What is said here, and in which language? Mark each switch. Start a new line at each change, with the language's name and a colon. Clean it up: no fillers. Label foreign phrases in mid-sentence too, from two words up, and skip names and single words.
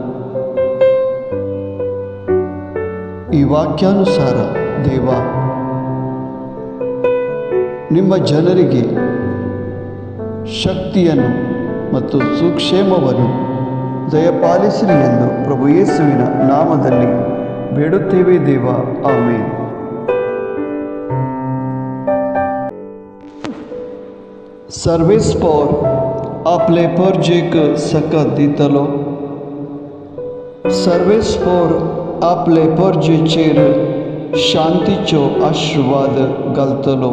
Kannada: ಈ ವಾಕ್ಯಾನುಸಾರ ದೇವ ನಿಮ್ಮ ಜನರಿಗೆ ಶಕ್ತಿಯನ್ನು ಮತ್ತು ಸುಕ್ಷೇಮವನ್ನು ದಯಪಾಲಿಸಿರಿ ಎಂದು ಪ್ರಭು ಯೇಸುವಿನ ನಾಮದಲ್ಲಿ ಬೇಡುತ್ತೇವೆ ದೇವ. ಆಮೇನ್.
Konkani: सर्वेस्पोर आपले परजेक सकत दितलो. सर्वेस्पोर आपले परजेचेर शांतीचो आशीर्वाद घालतलो.